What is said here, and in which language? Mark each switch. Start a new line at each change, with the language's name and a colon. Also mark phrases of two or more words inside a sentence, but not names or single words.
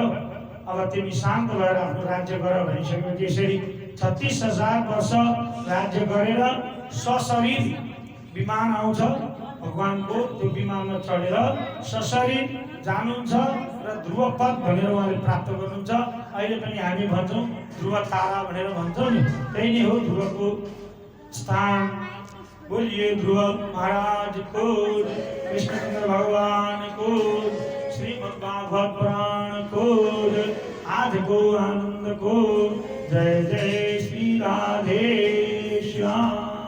Nepali: अब तिमी शान्त भएर आफ्नो राज्य गर भनिसकेपछि यसरी 36,000 वर्ष राज्य गरेर सशरीर विमान आउँछ भगवानको, त्यो विमानमा चढेर सशरीर जानुहुन्छ र ध्रुव पद भनेर उहाँले प्राप्त गर्नुहुन्छ। अहिले पनि हामी भन्छौँ ध्रुव तारा भनेर भन्छौँ नि, त्यही नै हो ध्रुवको स्थान।
Hindi: बोलिए ध्रुव महाराज को, कृष्णचंद्र भगवान को, श्रीमद् भागवत पुराण को, आध को आनंद को। जय जय श्री राधे श्याम।